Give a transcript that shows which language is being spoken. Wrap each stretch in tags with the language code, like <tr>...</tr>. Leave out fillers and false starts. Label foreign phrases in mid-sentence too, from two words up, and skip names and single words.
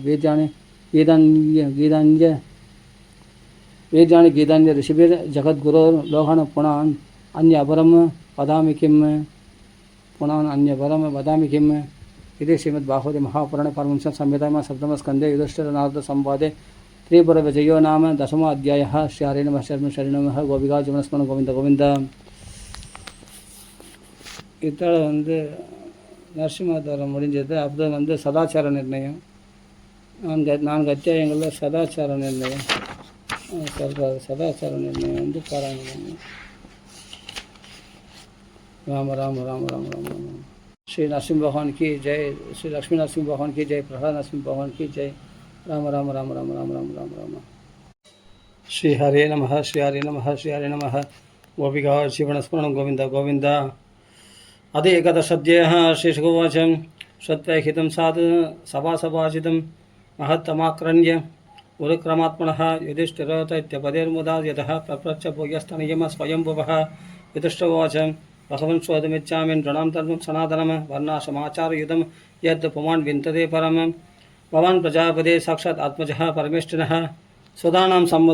<sa>वीर्याणि गीतान्य ऋषिभिर्जगद्गुरोर्लोहन् पुनान् अन्यपरं वदामि किम् इति श्रीमद्भागवते महापुराणे पारमहंस्यां संहितायां सप्तमस्कन्धे युधिष्ठिरनारदसंवादे त्रिपुरविजयो नाम दशमोऽध्यायः श्रीहरे नमः शरणं नमः गोपिका जीवनस्मरणं गोविन्द गोविन्द</sa> <ta>இதோட நரசிம்மாவதாரம் முடிஞ்சது. அப்புறம் சதாச்சார நிர்ணயம் 4 அத்தியாயங்களில் சதாச்சார நிர்ணயம் சொல்கிறார். சதாச்சார நிர்ணயம் பாராயணம்.</ta> <hi>राम राम राम राम राम राम श्री नरसिंह भगवान की जय, श्री लक्ष्मी नरसिंह भगवान की जय, प्रहलाद नरसिंह भगवान की जय.</hi> <sa>राम राम राम राम राम राम राम राम. श्री हरे नमः, श्री हरे नमः, श्री हरे नमः. गोपिका जीवनस्मरणं गोविन्द गोविन्द. अध एकदशाध्यायः. श्रीशुकोवाच श्रुत्वैहितं साधु सभासभाजितं महत्तमाक्रण्य गुरुक्रमात्मनः युधिष्ठिरो दैत्यपदेर्मुदा यतः प्रपृच्छ भूयस्तनियम स्वयंभुवः युधिष्ठिरोवाच भगवन् शोधमिच्छामि नृणां धर्मं सनातनं वर्णाश्रमाचारयुधं यद् पुमान् विन्दते परं भवान् प्रजापते साक्षात् आत्मजः परमेष्ठिनः सुदानां</sa>